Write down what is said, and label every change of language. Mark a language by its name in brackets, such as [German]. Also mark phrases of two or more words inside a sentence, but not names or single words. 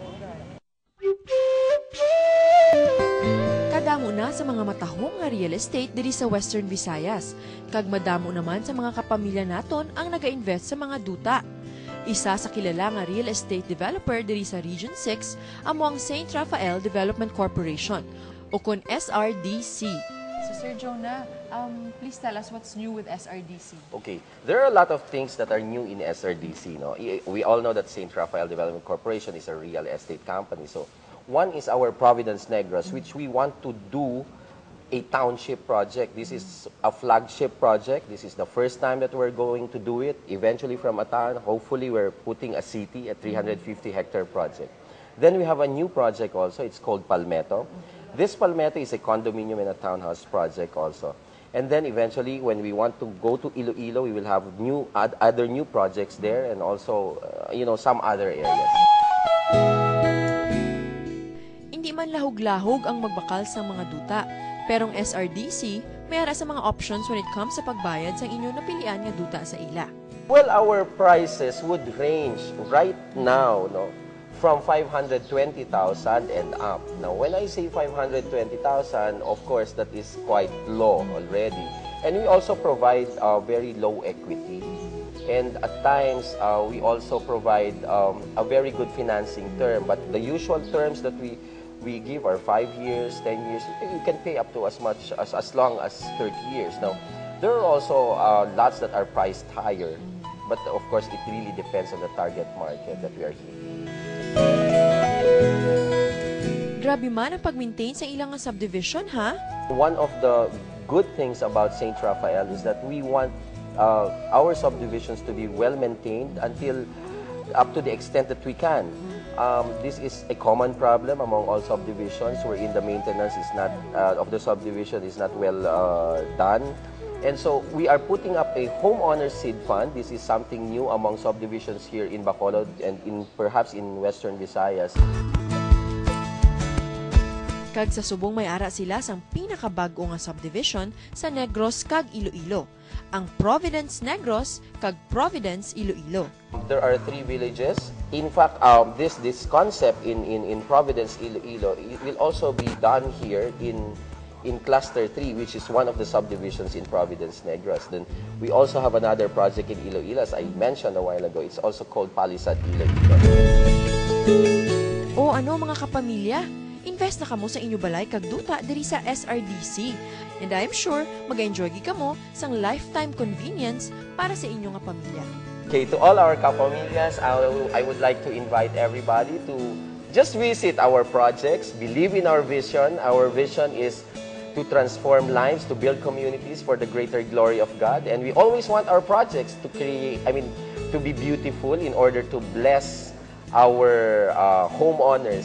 [Hiligaynon] Kadamo na sa mga matahong nga [English] real estate [Hiligaynon] diri sa Western Visayas, kag madamo naman sa mga kapamilya naton ang naga-invest sa mga duta. Isa sa kilala nga [English] real estate developer [Hiligaynon] diri sa Region 6 amo ang St. Raphael Development Corporation o kun SRDC. [English] So Sir Jonah, please tell us what's new with SRDC. Okay, there are a lot of things that are new in SRDC. No? We all know that St. Raphael Development Corporation is a real estate company. So one is our Providence Negros, which we want to do a township project. This is a flagship project. This is the first time that we're going to do it. Eventually from a town, hopefully we're putting a city, a 350-hectare project. Then we have a new project also. It's called Palmetto. This Palmetto is a condominium and a townhouse project also. And then eventually, when we want to go to Iloilo, we will have other new projects there and also, some other areas. [Hiligaynon] Hindi man lahog-lahog ang magbakal sa mga duta, pero ang SRDC may ara sa mga options [English] when it comes [Hiligaynon] sa pagbayad sa inyong napilian nga duta sa ila. [English] Well, our prices would range right now, from 520,000 and up. Now, when I say 520,000, of course, that is quite low already. And we also provide very low equity. And at times, we also provide a very good financing term. But the usual terms that we give are 5 years, 10 years. You can pay up to as long as 30 years. Now, there are also lots that are priced higher. But of course, it really depends on the target market that we are hitting. [Hiligaynon] Grabe man ang pag-maintain sa ilang subdivision, ha? [English] One of the good things about St. Raphael is that we want our subdivisions to be well-maintained until up to the extent that we can. This is a common problem among all subdivisions wherein the maintenance is not of the subdivision is not well done. And so we are putting up a homeowner seed fund. This is something new among subdivisions here in Bacolod and perhaps in Western Visayas. [Hiligaynon] Kag sa subong may ara sila sang pinakabago nga subdivision sa Negros kag Iloilo, ang Providence Negros kag Providence Iloilo. [English] There are 3 villages. In fact, this concept in Providence Iloilo will also be done here in Cluster 3, which is one of the subdivisions in Providence Negros. Then we also have another project in Iloilo, as I mentioned a while ago. It's also called Palisad Iloilo. [Hiligaynon] O ano mga kapamilya, invest na kamo sa inyo balay kag duta diri sa SRDC. [English] And I'm sure [Hiligaynon] mag-enjoy gi kamo sang [English] lifetime convenience [Hiligaynon] para sa inyo nga pamilya. [English] Okay, to all our kapamilyas, I would like to invite everybody to just visit our projects, believe in our vision. Our vision is to transform lives, to build communities for the greater glory of God. And we always want our projects to to be beautiful in order to bless our homeowners.